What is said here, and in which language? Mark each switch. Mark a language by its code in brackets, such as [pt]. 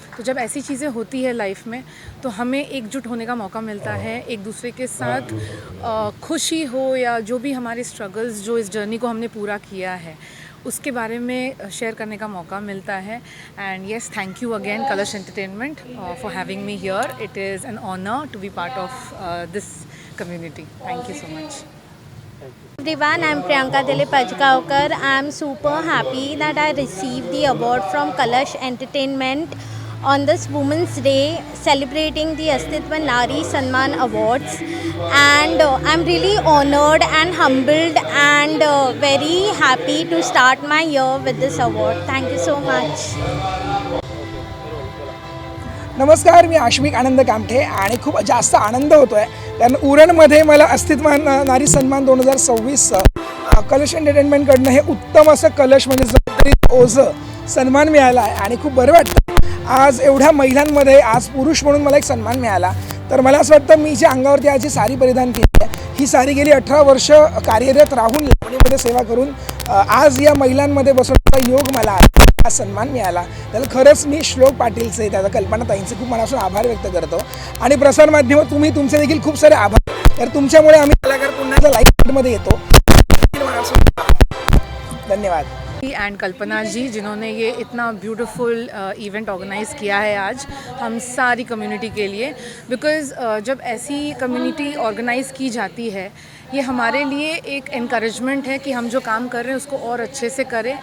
[hi] तो जब ऐसी चीज़ें होती है लाइफ में तो हमें एकजुट होने का मौका मिलता है, एक दूसरे के साथ खुशी हो या जो भी हमारे स्ट्रगल्स जो इस जर्नी को हमने पूरा किया है उसके बारे में शेयर करने का मौका मिलता है. [en] And yes, thank you again Kalash Entertainment for having me here. It is an honour to be part of this community. Thank you so much. Everyone, I'm Priyanka Dilip Pajgaonkar. I'm super happy that I received the award from Kalash Entertainment on this Women's Day, celebrating the Astitva Nari Sanman Awards. And I'm really honored and humbled and very happy to start my year with this award. Thank you so much. [mr] नमस्कार, मी आश्विक आनंद कामठे आणि खूप जास्त आनंद होतो आहे कारण उरणमध्ये मला अस्तित्व नारी सन्मान 2026 कलश एंटरटेनमेंटकडनं हे उत्तम असं कलश म्हणजे जबाबदारीचं ओझं सन्मान मिळाला आहे आणि खूप बरं वाटतं. आज एवढ्या महिलांमध्ये आज पुरुष म्हणून मला एक सन्मान मिळाला. तर मला असं वाटतं मी जी अंगावरती आज जी साडी परिधान केली आहे ही साडी गेली 18 वर्ष कार्यरत राहून लावणीमध्ये सेवा करून आज या महिलांमध्ये बसवण्याचा योग मला आला, हा सन्मान मिळाला. त्याला खरंच मी श्लोक पाटीलचे, त्याचा कल्पनाताईंचे खूप मनापासून आभार व्यक्त करतो. आणि प्रसारमाध्यमात तुम्ही तुमचे देखील खूप सारे आभार. तर तुमच्यामुळे आम्ही कलाकार पुन्हा लाईव्हमध्ये येतो. धन्यवाद. [hi] एंड कल्पना जी, जिन्होंने ये इतना ब्यूटीफुल इवेंट ऑर्गेनाइज़ किया है आज हम सारी कम्युनिटी के लिए. बिकॉज़ जब ऐसी कम्युनिटी ऑर्गेनाइज़ की जाती है, ये हमारे लिए एक एनकरेजमेंट है कि हम जो काम कर रहे हैं उसको और अच्छे से करें.